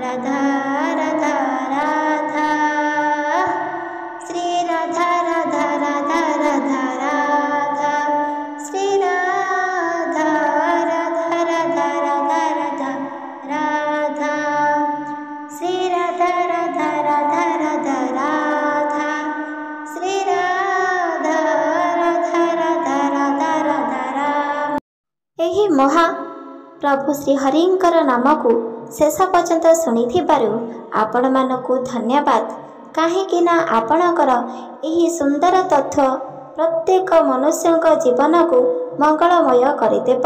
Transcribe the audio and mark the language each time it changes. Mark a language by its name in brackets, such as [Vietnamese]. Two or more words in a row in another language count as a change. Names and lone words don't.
[Hindi] राधा राधा राधा, श्री राधा राधा राधा राधा राधा, श्री राधा राधा राधा राधा राधा राधा, श्री राधा राधा राधा राधा राधा, श्री राधा राधा राधा राधा राधा राम। [Odia] ଏହି ମହାପ୍ରଭୁ ଶ୍ରୀହରିଙ୍କର ନାମକୁ ଶେଷ ପର୍ଯ୍ୟନ୍ତ ଶୁଣିଥିବାରୁ ଆପଣମାନଙ୍କୁ ଧନ୍ୟବାଦ। କାହିଁକି ନା ଆପଣଙ୍କର ଏହି ସୁନ୍ଦର ତଥ୍ୟ ପ୍ରତ୍ୟେକ ମନୁଷ୍ୟଙ୍କ ଜୀବନକୁ ମଙ୍ଗଳମୟ କରିଦେବ।